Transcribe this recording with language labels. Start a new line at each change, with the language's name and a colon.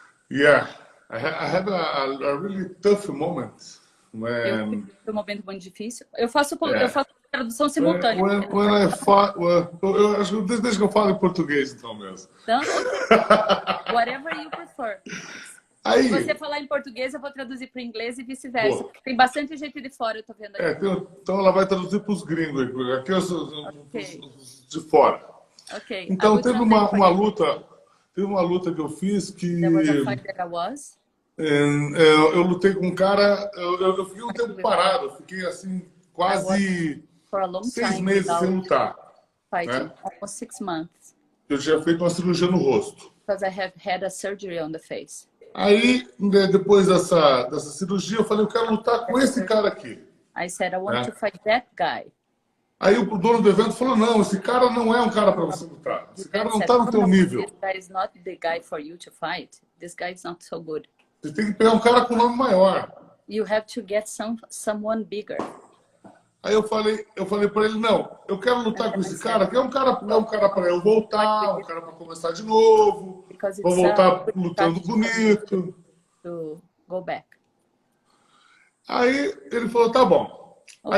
English: Yeah, I had a really tough moment when...
Portuguese: Foi um momento muito difícil. Eu faço tradução simultânea.
English: When I fought,
Portuguese: eu acho que desde que eu falo em português, então mesmo.
English: Então, okay. Whatever you prefer.
Portuguese: Aí, se você falar em português, eu vou traduzir para o inglês e vice-versa. Tem bastante gente de fora, eu tô vendo aqui. Então ela vai traduzir para os gringos, aqui eu sou
English: Okay.
Portuguese: de fora.
English: Okay.
Portuguese: Então teve uma luta que eu fiz que
English: There was a fight that I was.
Portuguese: eu lutei com um cara, eu fiquei um tempo parado, eu fiquei assim quase 6 meses sem lutar.
English: Fighting,
Portuguese: né?
English: almost 6 months.
Portuguese: Eu tinha feito uma cirurgia no rosto.
English: Because I have had a surgery on the face.
Portuguese: Aí, depois dessa cirurgia, eu falei, eu quero lutar com esse cara aqui.
English: I said, I want to fight that guy.
Portuguese: Aí o dono do evento falou, não, esse cara não é um cara para você lutar. Esse cara não está no teu nível.
English: This guy is not the guy for you to fight. This guy is not so good.
Portuguese: Você tem que pegar um cara com nome maior.
English: You have to get someone bigger.
Portuguese: Aí eu falei para ele, não, eu quero lutar com esse cara, que é um cara para eu voltar, um cara para começar de novo, vou voltar lutando bonito.
English: To go back.
Portuguese: Aí ele falou, tá bom. Okay.